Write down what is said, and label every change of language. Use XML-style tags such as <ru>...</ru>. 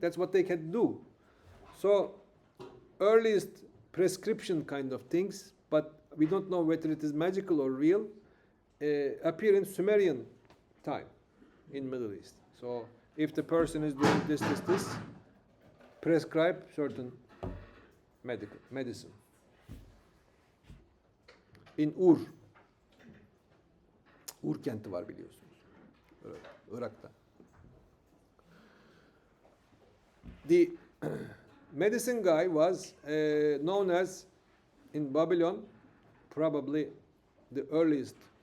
<en>That's what they can do. So earliest prescription kind of things, but we don't know whether it is magical or real, appear in Sumerian time in Middle East. So if the person is doing this, prescribe certain medicine.</en> <tr>In Ur kenti var biliyorsunuz. Irak'ta.</tr> <en>The medicine guy was known as, in Babylon, probably the earliest,</en>